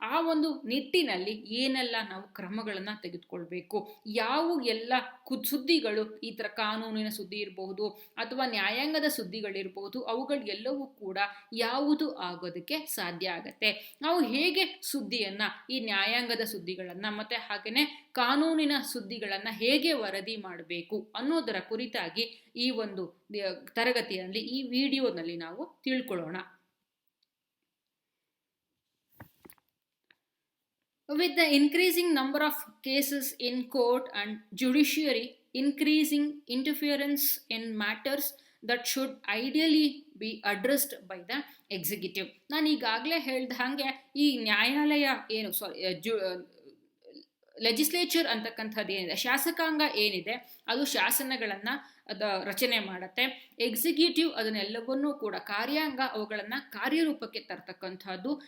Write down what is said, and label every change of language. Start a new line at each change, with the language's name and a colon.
Kannada: ಆ ಒಂದು ನಿಟ್ಟಿನಲ್ಲಿ ಏನೆಲ್ಲ ನಾವು ಕ್ರಮಗಳನ್ನು ತೆಗೆದುಕೊಳ್ಬೇಕು, ಯಾವ ಎಲ್ಲ ಸುದ್ದಿಗಳು, ಈ ಥರ ಕಾನೂನಿನ ಸುದ್ದಿ ಇರಬಹುದು ಅಥವಾ ನ್ಯಾಯಾಂಗದ ಸುದ್ದಿಗಳಿರಬಹುದು, ಅವುಗಳು ಎಲ್ಲವೂ ಕೂಡ ಯಾವುದು ಆಗೋದಕ್ಕೆ ಸಾಧ್ಯ ಆಗತ್ತೆ, ನಾವು ಹೇಗೆ ಸುದ್ದಿಯನ್ನು, ಈ ನ್ಯಾಯಾಂಗದ ಸುದ್ದಿಗಳನ್ನು ಮತ್ತು ಹಾಗೆಯೇ ಕಾನೂನಿನ ಸುದ್ದಿಗಳನ್ನು ಹೇಗೆ ವರದಿ ಮಾಡಬೇಕು ಅನ್ನೋದರ ಕುರಿತಾಗಿ ಈ ಒಂದು ತರಗತಿಯಲ್ಲಿ, ಈ ವಿಡಿಯೋನಲ್ಲಿ ನಾವು ತಿಳ್ಕೊಳ್ಳೋಣ.
English: With the increasing number of cases in court and judiciary, increasing interference in matters that should ideally be addressed by the executive.
Kannada: ನಾನು ಈಗಾಗಲೇ ಹೇಳ್ದ ಹಾಗೆ ಈ ನ್ಯಾಯಾಲಯ ಏನು ಲೆಜಿಸ್ಲೇಚರ್ ಅಂತಕ್ಕಂಥದ್ದು ಏನಿದೆ, ಶಾಸಕಾಂಗ ಏನಿದೆ ಅದು ಶಾಸನಗಳನ್ನು ರಚನೆ ಮಾಡುತ್ತೆ, ಎಕ್ಸಿಕ್ಯೂಟಿವ್ ಅದನ್ನೆಲ್ಲವನ್ನೂ ಕೂಡ, ಕಾರ್ಯಾಂಗ ಅವುಗಳನ್ನು ಕಾರ್ಯರೂಪಕ್ಕೆ ತರ್ತಕ್ಕಂಥದ್ದು.